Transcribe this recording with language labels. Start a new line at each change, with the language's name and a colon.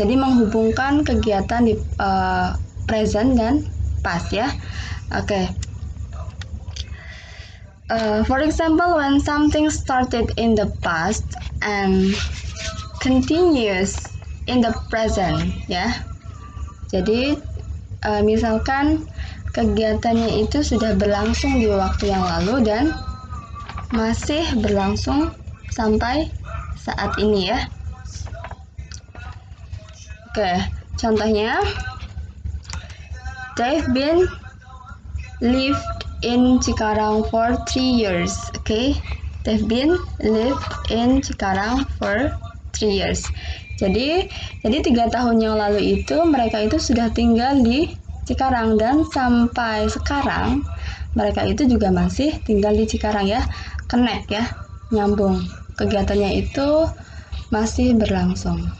Indonesian: Jadi menghubungkan kegiatan di present dan past ya. Oke.
English: For example, when something started in the past and continues in the present ya.
Indonesian: Jadi misalkan kegiatannya itu sudah berlangsung di waktu yang lalu dan masih berlangsung sampai saat ini ya. Oke, contohnya
English: they've been lived in Cikarang for 3 years. Oke, they've been lived in Cikarang for 3 years.
Indonesian: Jadi 3 tahun yang lalu itu mereka itu sudah tinggal di Cikarang, dan sampai sekarang mereka itu juga masih tinggal di Cikarang ya. Connect ya, nyambung. Kegiatannya itu masih berlangsung.